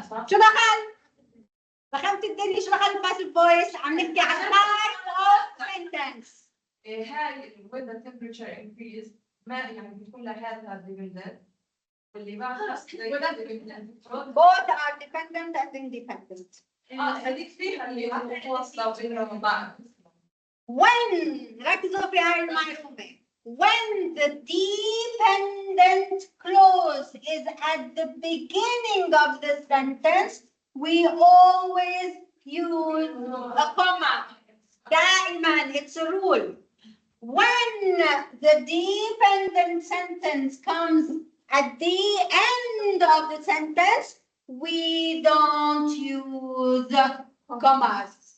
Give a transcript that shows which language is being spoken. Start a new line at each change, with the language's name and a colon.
Arabic: شو دخل؟ دخلت الدنيا شو دخل
English: passive voice؟
Arabic: عم نحكي عن
English: type of sentence.
Arabic: هاي
English: when the temperature increase
Arabic: ما يعني بتكون لحالها dependent واللي بعدها
English: Both are dependent and independent.
Arabic: هذيك فيها اللي متواصلة بينهم بعض. When ركزوا في هاي المعلومة.
English: When the dependent clause is at the beginning of the sentence, we always use a comma. دائما, it's a rule. When the dependent sentence comes at the end of the sentence, we don't use commas.